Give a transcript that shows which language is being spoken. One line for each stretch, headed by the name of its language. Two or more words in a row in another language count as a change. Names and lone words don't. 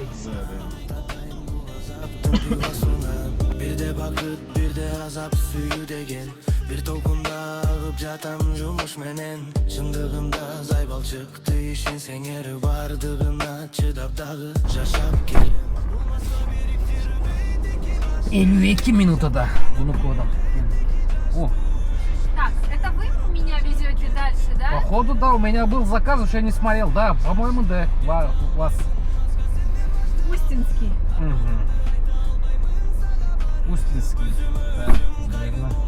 Kyrgyz: Бирде бакыт, бирде азап сүйүү деген. Бир толкунда агып жатам жумуш менен. Чындыгында зай балчыкты ишенсең эр бардыгына чыдап дагы жашап келем.
Russian: 52 минутада Внуково. О. Так, это вы меня везете дальше, да? Походу, да, у меня был заказ, уж я не смотрел. Да, по-моему, да, у вас. Устинский. Угу. Устинский. Да, наверное.